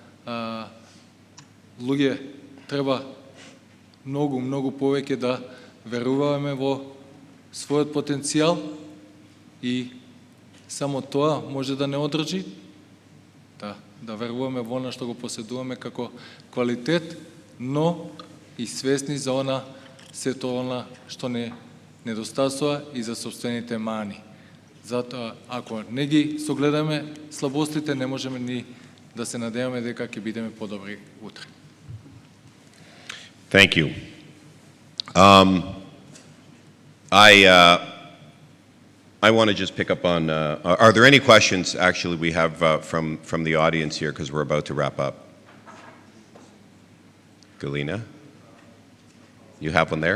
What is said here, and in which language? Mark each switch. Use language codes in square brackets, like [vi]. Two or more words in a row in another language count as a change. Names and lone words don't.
[mk] луѓе треба многу повеќе да веруваме во својот потенцијал и само тоа може да не одржи, да веруваме во она што го поседуваме како квалитет, но и свесни за сето она што не недостасува и за собствените мани. Затоа, ако не ги согледаме слабостите, не можеме ни да се надеваме дека ќе бидеме подобри утре. [en] Thank you. I want to just pick up on, are there any questions actually we have from the audience here, because we're about to wrap up? Galina? You have one there?